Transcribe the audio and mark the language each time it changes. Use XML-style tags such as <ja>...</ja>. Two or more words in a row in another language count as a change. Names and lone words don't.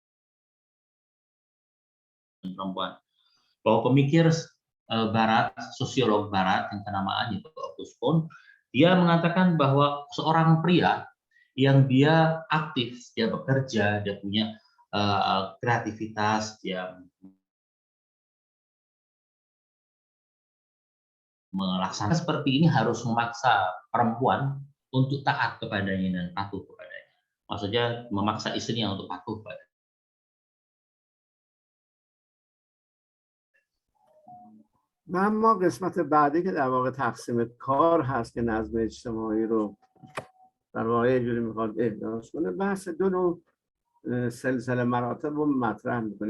<id>perempuan, bahwa pemikir Barat, sosiolog Barat yang kenamaan yaitu Agus Kun, dia mengatakan bahwa seorang pria yang dia aktif, dia bekerja, dia punya kreativitas, dia melaksanakan seperti ini harus memaksa perempuan untuk taat kepadanya dan patuh kepadanya. Maksudnya memaksa istrinya untuk patuh kepadanya.</id> <fa>اما قسمت بعدی که در واقع تقسیم کار هست که نظم اجتماعی رو در واقع یه جوری میخواد احداث کنه، بحث 2 نوع سلسله مراتب رو مطرح میکنه.</fa>